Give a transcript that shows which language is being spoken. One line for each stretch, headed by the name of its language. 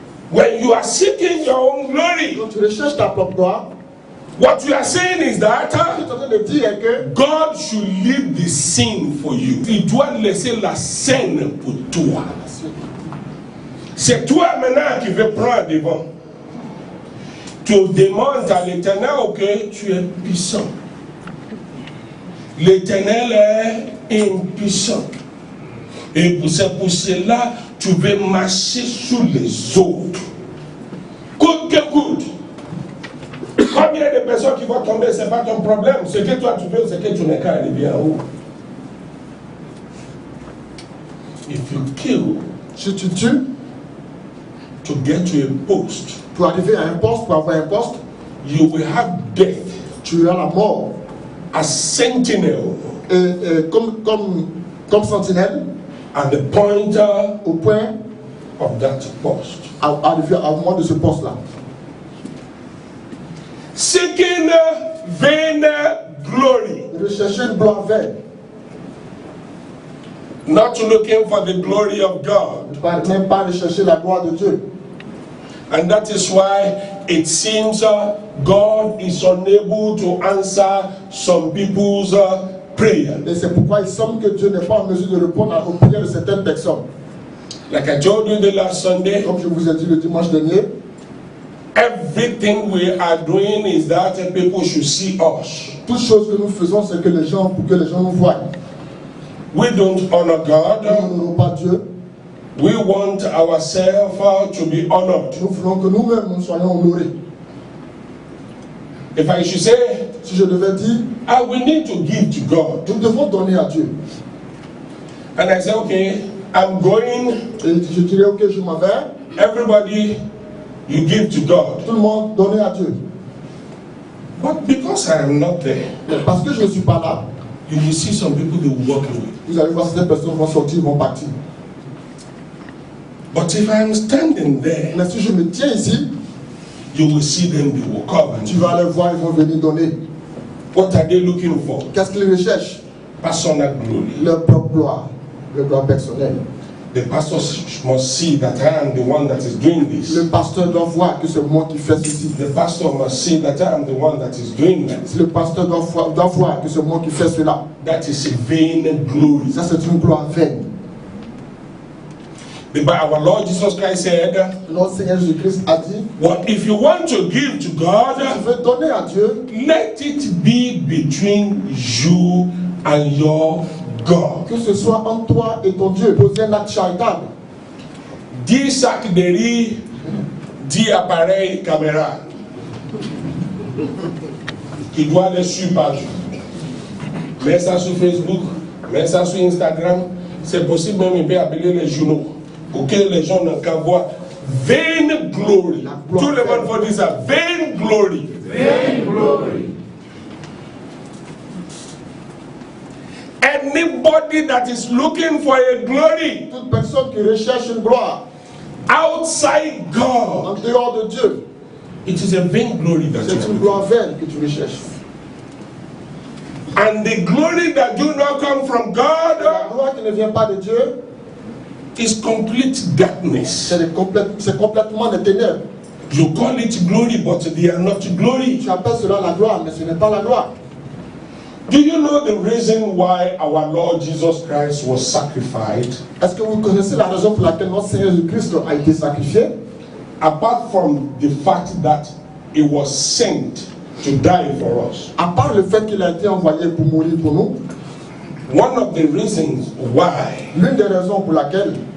English: When you are seeking your own glory,
French: quand tu recherches ta propre gloire,
English: what you are saying is that God should leave the scene for you.
French: Il doit laisser la scène pour toi. C'est toi maintenant qui veux prendre devant. Tu demandes à l'Éternel que tu es puissant. L'Éternel est impuissant. Et c'est pour cela tu veux marcher sur les autres. Coûte que coûte. Combien de personnes qui vont tomber, ce n'est pas ton problème. Ce que toi tu veux, c'est que tu n'es qu'à arriver en haut.
English: If you kill,
French: si tu tues,
English: to get to a post,
French: pour arriver à un poste, pour avoir un poste,
English: you will have death.
French: Tu as la mort.
English: As sentinel.
French: Comme sentinelle.
English: At the point
French: au point
English: of that post.
French: Arriver au moment de ce poste-là.
English: Seeking vain glory.
French: rechercher une gloire vaine.
English: Not looking for the glory of God.
French: Même pas rechercher la gloire de Dieu.
English: And that is why it seems God is unable to answer some people's prayer.
French: Et c'est pourquoi il semble que Dieu n'est pas en mesure de répondre aux prières de certaines personnes.
English: Like I told you the last Sunday,
French: Comme je vous ai dit le dimanche dernier,
English: everything we are doing is that people should see us.
French: toute chose que nous faisons, c'est que les gens, pour que les gens nous voient.
English: We don't honor God.
French: Nous n'honorons pas Dieu.
English: We want ourselves to be honored.
French: Nous voulons que nous-mêmes nous soyons honorés.
English: If I should say,
French: Si je devais dire,
English: we need to give to God.
French: nous devons donner à Dieu.
English: And I say, okay, I'm going.
French: Et je dirais, ok, je m'en vais.
English: Everybody, you give to God.
French: Tout le monde donner à Dieu.
English: But because I am not there,
French: Mais parce que je ne suis pas là,
English: you will see some people they will walk away.
French: vous allez voir certaines personnes vont sortir, vont partir.
English: But if I am standing there,
French: Mais si je me tiens ici,
English: you will see them, they will come.
French: tu vas les voir, ils vont venir donner.
English: What are they looking for?
French: Qu'est-ce qu'ils recherchent?
English: Personal glory.
French: Leur propre gloire, leur gloire personnelle.
English: The pastor must see that I am the one that is doing this.
French: Le pasteur doit voir que c'est moi qui fais ceci.
English: The pastor must see that I am the one that is doing that.
French: Le pasteur doit voir que c'est moi qui fais cela.
English: That is a vain glory.
French: Ça, c'est une gloire vaine.
English: Our Lord Jesus Christ said,
French: Notre Seigneur Jésus-Christ a dit,
English: "What if you want to give to
French: si
English: God,
French: tu veux donner à Dieu,
English: let it be between you and your God."
French: que ce soit entre toi et ton Dieu. Posez un acte charitable. 10 sacs de riz, 10 appareils caméra qui doivent les suivre par jour. Mets ça sur Facebook, mets ça sur Instagram. C'est possible même, il peut appeler les journaux pour que les gens n'en qu'à voir.
English: Vain glory.
French: Tout le monde faut dire ça.
English: Vain glory. Vain glory. Anybody that is looking for a glory
French: Toute personne qui recherche une gloire
English: outside God,
French: en dehors de Dieu,
English: it is a vain glory that you
French: c'est
English: are
French: une
English: looking
French: gloire vaine que tu recherches.
English: for. And the glory that do not come from
French: La
English: God
French: gloire qui ne vient pas de Dieu,
English: is complete darkness.
French: c'est complètement des ténèbres.
English: You call it glory, but they are not glory.
French: Tu appelles cela la gloire, mais ce n'est pas la gloire.
English: Do you know the reason why our Lord Jesus Christ was sacrificed?
French: Est-ce que vous connaissez la raison pour laquelle notre Seigneur Jésus-Christ a été sacrifié?
English: Apart from the fact that he was sent to die for us,
French: À part le fait qu'il a été envoyé pour mourir pour nous,
English: one of the reasons why
French: l'une des raisons pour laquelle